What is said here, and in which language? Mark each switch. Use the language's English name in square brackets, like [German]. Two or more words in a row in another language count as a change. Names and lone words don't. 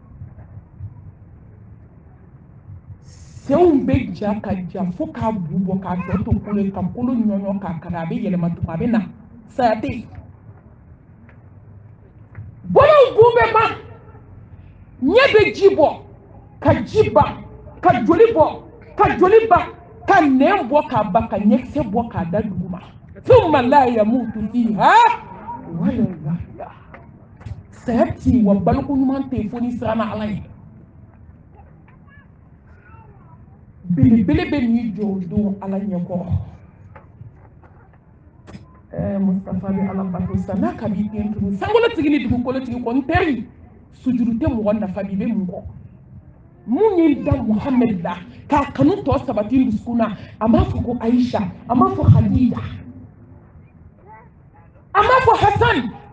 [Bambara] senw bɛ ja ka ja fo k'a bu bɔ k'a tɔ to kolo ka kolo ɲɔɲɔ k'a kari a bɛ yɛlɛma tugun a bɛ na saya tɛ yen bolow bu bɛ ban ɲɛ bɛ ji bɔ ka ji ban ka joli bɔ ka joli ban ka nɛn bɔ k'a ban ka ɲɛkisɛ bɔ k'a da dugu ma [Arabic] ثم لا يموت فيها ولا يحيى [Bambara] saya tɛ yen wa baloko ɲuman tɛ yen fo ni siranna ala ye belebele bɛ n'i jɔ o don ala ɲɛkɔrɔ Mustafa bɛ ala bato sa n'a ka b'i den turu sankolotigi ni dugukolotigi kɔni tɛri sujuru tɛ mɔgɔ nafa bi bɛ mun kɔ mun ye da Muhammed la k'a kanu tɔ sabati dusukun na a m'a fɔ ko Aisha a m'a fɔ Khadija a m'a fɔ Hassan a